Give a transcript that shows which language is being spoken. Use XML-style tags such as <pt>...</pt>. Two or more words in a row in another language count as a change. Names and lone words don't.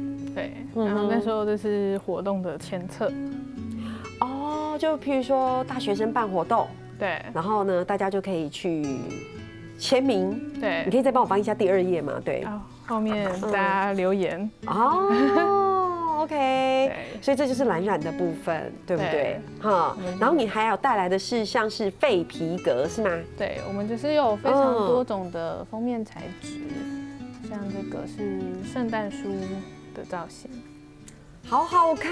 <zh>對，然後那時候就是活動的簽冊。就譬如說大學生辦活動，對，然後呢，大家就可以去簽名，對，你可以再幫我翻一下第2頁嗎？對，後面大家留言。 OK，所以这就是蓝染的部分，对不对？哈，然后你还有带来的是像是废皮革是吗？对，我们就是有非常多种的封面材质，像这个是圣诞书的造型，好好看</zh>